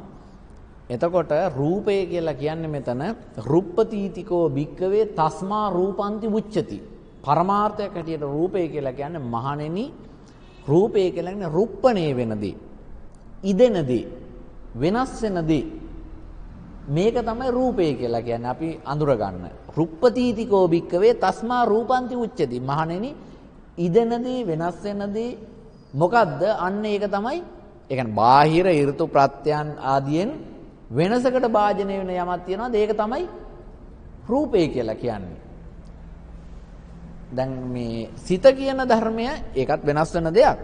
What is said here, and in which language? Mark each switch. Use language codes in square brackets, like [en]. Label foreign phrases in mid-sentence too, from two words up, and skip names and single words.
[si] එතකොට රූපය කියලා කියන්නේ මෙතන [pi] රුප්පතීතිකෝ භික්කවේ තස්මා රූපන්ති උච්චති. [si] පරමාර්ථයක් හැටියට රූපය කියලා කියන්නේ මහණෙනි රූපය කියලා කියන්නේ රුප්පණේ වෙනදී ඉදෙනදී වෙනස් වෙනදී මේක තමයි රූපය කියලා කියන්නේ අපි අඳුර ගන්න. [pi] රුප්පතීතිකෝ භික්කවේ තස්මා රූපන්ති උච්චති. [si] මහණෙනි ඉදෙනදී වෙනස් වෙනදී මොකද්ද? අන්න ඒක තමයි. ඒ කියන්නේ බාහිර ඍතු ප්‍රත්‍යයන් ආදියෙන් වෙනසකට භාජනය වෙන යමක් තියෙනවාද? ඒක තමයි රූපය කියලා කියන්නේ. දැන් මේ සිත කියන ධර්මය ඒකත් වෙනස් වෙන දෙයක්.